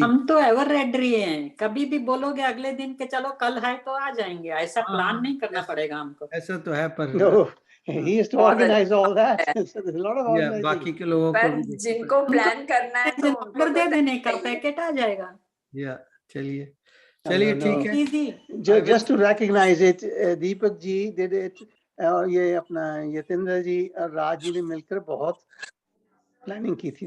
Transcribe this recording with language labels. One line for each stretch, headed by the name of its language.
Hindi: हम तो ever ready हैं, कभी भी बोलोगे अगले दिन के चलो कल है तो आ जाएंगे, ऐसा प्लान नहीं करना पड़ेगा हमको। ऐसा तो है, पर
English: no, he has to organize all that. So there's a lot of organizing.
Hindi: बाकी के लोगों को भी जिनको प्लान करना है तो उनको दे देने का पैकेट आ जाएगा। चलिए ठीक है।
English: Just to recognize it,
Hindi: Deepak ji
English: did it,
Hindi: और ये अपना यतेंद्र जी और राज जी ने मिलकर बहुत प्लानिंग की थी।